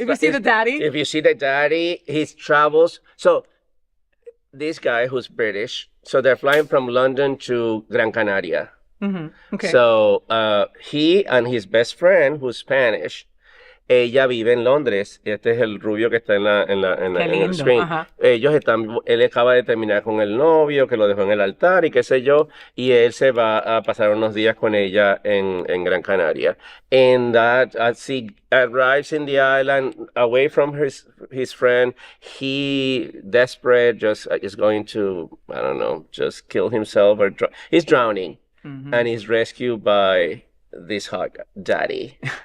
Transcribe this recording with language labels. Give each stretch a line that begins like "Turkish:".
English: If you see the daddy. If you see the daddy, he travels. So this guy who's British, so they're flying from London to Gran Canaria. Okay. So he and his best friend, who's Spanish,
Spanish: ella vive en Londres. Este es el rubio que está en el screen. Él acaba de terminar con el novio, que lo dejó en el altar y qué sé yo, y él se va a pasar unos días con ella en Gran Canaria.
English: And that, as he arrives in the island, away from his friend, he, desperate, just is going to, I don't know, just kill himself, or he's drowning, and he's rescued by this hot daddy.